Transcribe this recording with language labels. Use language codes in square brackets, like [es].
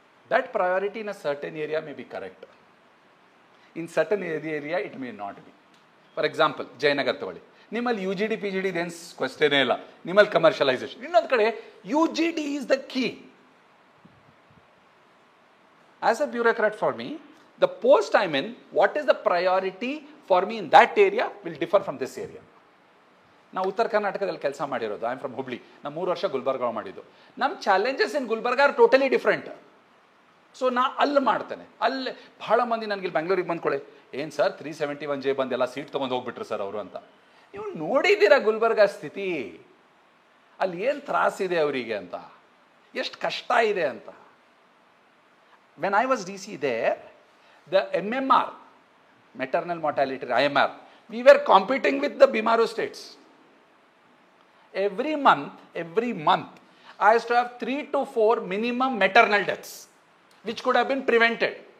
[en] That priority in a certain area may be correct. In certain area it may not be. [kn] For example, Jayanagar ತಗೊಳ್ಳಿ, ನಿಮ್ಮಲ್ಲಿ UGD PGD ಏನು ಕ್ವೆಶ್ಚನೇ ಇಲ್ಲ, ನಿಮ್ಮಲ್ಲಿ commercialisation. ಇನ್ನೊಂದು ಕಡೆ [en] UGD is the key. As a bureaucrat for me, the post I'm in, what is the priority for me in that area will differ from this area. [kn] ನಾವು ಉತ್ತರ ಕರ್ನಾಟಕದಲ್ಲಿ ಕೆಲಸ ಮಾಡಿರೋದು, [en] I am from Hubli, [kn] ನಾನು 3 ವರ್ಷ ಗುಲ್ಬರ್ಗ ಮಾಡಿದ್ದು. [en] ನಮ್ಮ challenges in Gulbarga are totally different. So [kn] ನಾ ಅಲ್ಲಿ ಮಾಡ್ತೇನೆ. ಅಲ್ಲಿ ಬಹಳ ಮಂದಿ ನನಗೆ ಇಲ್ಲಿ ಬೆಂಗಳೂರಿಗೆ ಬಂದ್ಕೊಳ್ಳಿ, ಏನು ಸರ್ 371J ಬಂದೆಲ್ಲ ಸೀಟ್ ತೊಗೊಂಡು ಹೋಗ್ಬಿಟ್ರು ಸರ್ ಅವರು ಅಂತ. ನೀವು ನೋಡಿದ್ದೀರಾ ಗುಲ್ಬರ್ಗ ಸ್ಥಿತಿ, ಅಲ್ಲಿ ಏನು ತ್ರಾಸಿದೆ ಅವರಿಗೆ ಅಂತ, ಎಷ್ಟು ಕಷ್ಟ ಇದೆ ಅಂತ. [en] When I was DC there, the MMR, maternal mortality, IMR, we were competing with the BMRO states. Every month, I used to have 3 to 4 minimum maternal deaths, which could have been prevented.